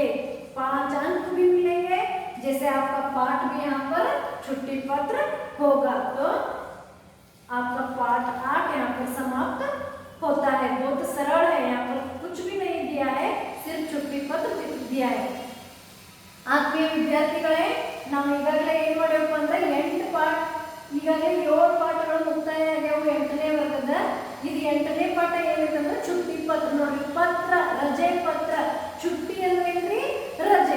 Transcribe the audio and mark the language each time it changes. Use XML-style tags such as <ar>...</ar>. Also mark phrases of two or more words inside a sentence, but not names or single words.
<hi>5 अंक भी मिलेंगे। जैसे आपका पाठ भी यहाँ पर छुट्टी पत्र होगा। तो आपका पाठ 8 यहाँ पर समाप्त होता है। बहुत सरल है, यहाँ पर कुछ भी नहीं दिया है, सिर्फ छुट्टी पत्र दिया है।</hi> <kn>ಆತ್ಮೀಯ ವಿದ್ಯಾರ್ಥಿಗಳೇ, ನಾವು ಈಗಾಗಲೇ ಏನು ಮಾಡಬೇಕು ಅಂದ್ರೆ 8 ಪಾಠ, ಈಗಾಗಲೇ 7 ಪಾಠಗಳು ಮುಕ್ತಾಯ ಆಗ್ಯಾವು 8ನೇ ವರ್ಗದ. ಇದು 8ನೇ ಪಾಠ ಏನಿದೆ</kn> <hi>छुट्टी पत्र.</hi> <kn>ನೋಡಿ, ಪತ್ರ, ರಜೆ ಪತ್ರ. छुट्टी ಅಂದ್ರೇನ್ರಿ? ರಜೆ.</kn>